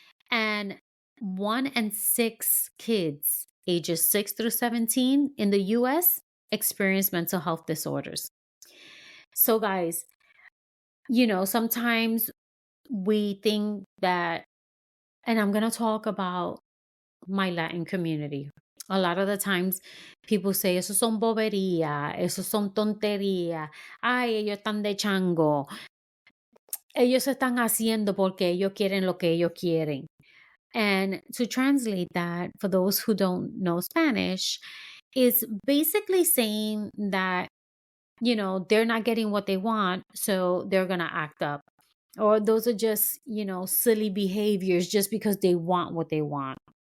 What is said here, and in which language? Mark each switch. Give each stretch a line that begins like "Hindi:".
English: And 1 in 6 kids ages 6 through 17 in the US experience mental health disorders. So, guys, sometimes we think that, and I'm going to talk about my Latin community. A lot of the times people say,
Spanish: eso son bobería, eso son tontería, ay, ellos están de chango, ellos están haciendo porque ellos quieren lo que ellos quieren.
English: And to translate that, for those who don't know Spanish, is basically saying that, they're not getting what they want, so they're going to act up. Or those are just, silly behaviors just because they want what they want.